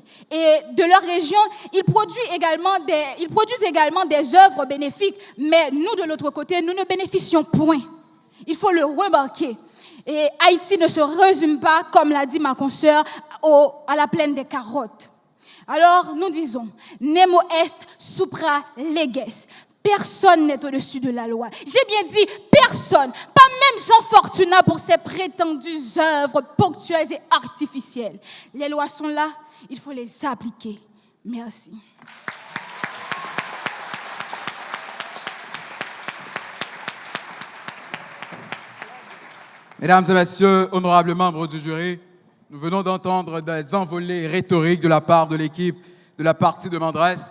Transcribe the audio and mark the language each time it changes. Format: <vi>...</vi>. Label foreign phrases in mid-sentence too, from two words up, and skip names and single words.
<fr>Et de leur région, ils produisent également des œuvres bénéfiques. Mais nous, de l'autre côté, nous ne bénéficions point. Il faut le remarquer. Et Haïti ne se résume pas, comme l'a dit ma consoeur, à la plaine des carottes. Alors, nous disons,</fr> <la>nemo est supra leges.</la> <fr>Personne n'est au-dessus de la loi. J'ai bien dit personne, pas même Jean Fortuna pour ses prétendues œuvres ponctuelles et artificielles. Les lois sont là, il faut les appliquer. Merci. Mesdames et messieurs, honorables membres du jury, nous venons d'entendre des envolées rhétoriques de la part de l'équipe de la partie demanderesse.</fr>